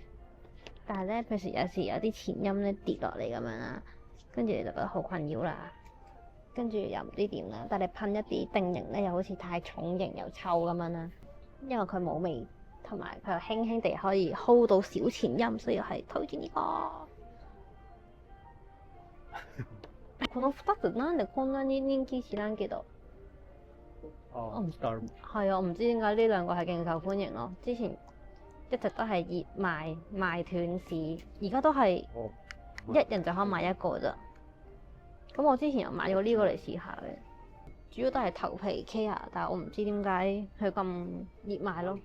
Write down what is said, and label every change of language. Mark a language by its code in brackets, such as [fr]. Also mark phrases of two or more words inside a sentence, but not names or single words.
[yue] 但係咧，譬如有時有啲前音咧跌落嚟咁樣啦，跟住你就覺得好困擾啦。跟住又唔知點啦，但係噴一啲定型咧，又好似太重型又臭咁樣啦。因為佢冇味，同埋佢又輕輕地可以 hold 到小前音，所以係推薦呢個。 [ja] この2つなんでこんなに人気知らんけど。 [yue] 我唔知點解呢兩個係勁受歡迎咯。之前一直都係熱賣斷市，而家都係一人就可以買一個咋。咁我之前又買咗呢個嚟試下嘅，主要都係頭皮 care，但係我唔知點解佢咁熱賣咯。